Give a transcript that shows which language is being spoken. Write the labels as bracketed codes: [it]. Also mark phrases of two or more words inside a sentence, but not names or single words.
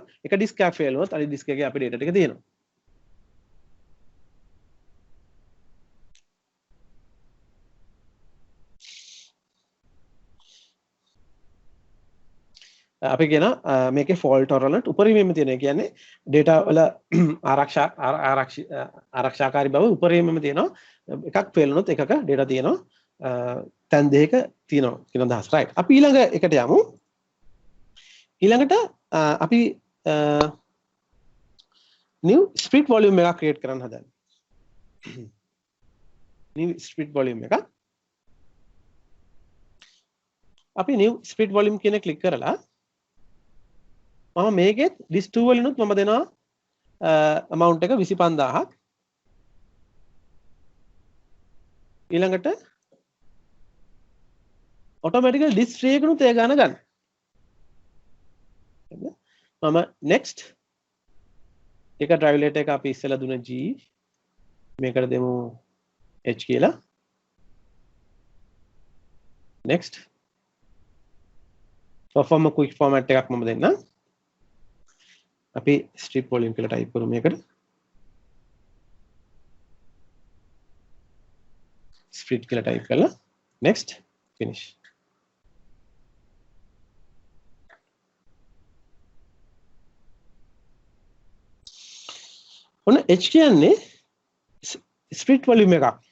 [si] එක ඩිස්ක් එකක් ෆේල් වුණොත් අනිත් ඩිස්ක් එකේ අපේ ඩේටා ටික තියෙනවා. අපි කියන මේකේ [en] fault tolerant [si] උපරිමයෙන්ම තියෙන. ඒ කියන්නේ ඩේටා වල ආරක්ෂාකාරී බව උපරිමයෙන්ම තියෙනවා. එකක් ෆේල් වුණොත් එකක ඩේටා තියෙනවා. තැන් දෙක තියෙනවා කියන අදහස. රයිට්. අපි ඊළඟ එකට යමු. ඊළඟට අපි [en] new split volume [si] එකක් ක්‍රියේට් කරන්න හදන්නේ. [en] new split volume [si] එකක්. අපි [en] new split volume [si] කියන ක්ලික් කරලා මම මේකෙත් list 2 වලිනුත් මම දෙනවා amount එක 25000ක්. ඊළඟට automatically list 3 එකනුත් ඒ ගාන ගන්න. මම next එක drivelet එක අපි ඉස්සෙල්ලා දුන G මේකට දෙමු H කියලා. [en] next perform a quick format [si] එකක් මම දෙන්නම්. අපි [en] strip volume [si] කියලා type කරමු මේකට. split කියලා type කරලා [en] next finish. [si] ඔන්න H කියන්නේ [en] split volume [si] එකක්.